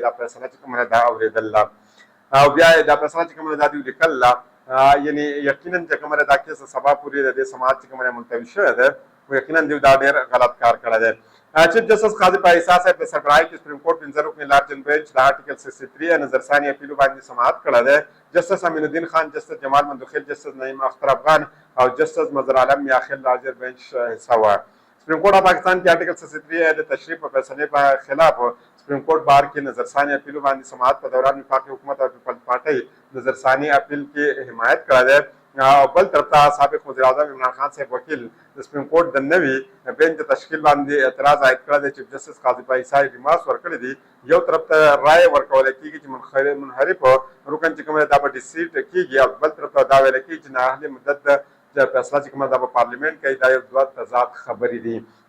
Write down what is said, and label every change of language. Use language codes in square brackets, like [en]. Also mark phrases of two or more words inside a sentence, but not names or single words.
[ps] دا فیصله چې کومه دا اورېدله او بیا دا فیصله چې کومه دا دوی لیکله یعنې یقینا چې کومه دا کیس سبا پورې د دې سماعت چې کومه ملتوي شوی دی خو یقینا دوی دا ډېر غلط کار کړی دی [en] chief justice [ps] قاضي فایصل صاحب د سربراهۍ کې سپریم کورټ 15 رکنی [en] larger bench [ps] د آرټیکل 63 نظرثاني اپیلو باندې سماعت کړی دی جسټس امین الدین خان جسټس جمال مندوخیل جسټس نعیم اختر افغان او جسټس مظهر عالم میاخیل [en] larger bench [ps] حصہ وه سپریم کورٹ آف پاکستان کې آرټیکل 63 د تشریف په فیصلې په خلاف سپریم کورٹ بار کې نظرثاني اپیلو باندې سماعت په دوران وفاقي حکومت او پیپلز پارټۍ نظرثاني اپیل کې حمایت کړی دی او بل طرف ته سابق وزیر اعظم عمران خان صاحب وکیل د سپریم کورټ د نوي بینچ د تشکیل باندې اعتراض عاید کړی دی [en] chief justice [ps] قاضي فایصل ریمارکس ورکړي دي یو طرف ته رایې ورکولی کېږي چې منحرف رکن چې کومه دا به ډیسیډ کېږي او بل طرف ته دا ویلی کېږي چې نااهلي مدت د فیصله چې کومه دا به پارلیمنټ کوي دا یو دوه تضاد خبرې دي